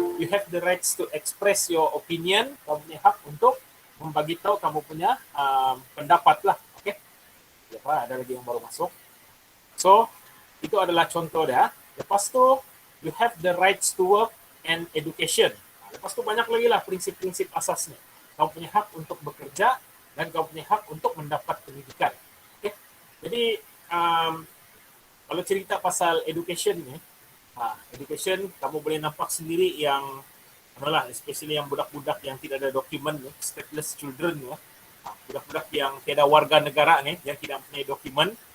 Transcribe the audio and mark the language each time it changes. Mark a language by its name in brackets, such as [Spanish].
[English] You have the rights to express your opinion. [Malay] Kamu punya hak untuk membagi tahu kamu punya pendapat lah. Okay. Ada lagi yang baru masuk. So, itu adalah contoh dia. Lepas tu, [English] you have the rights to work and education. [Malay] Lepas tu banyak lagi lah prinsip-prinsip asasnya. Kamu punya hak untuk bekerja dan kamu punya hak untuk mendapat pendidikan. Okay. Jadi, kalau cerita pasal education ni, education kamu boleh nampak sendiri yang especially yang budak-budak yang tidak ada dokumen ni, stateless children ni, budak-budak yang tiada warga negara ni, yang tidak punya dokumen.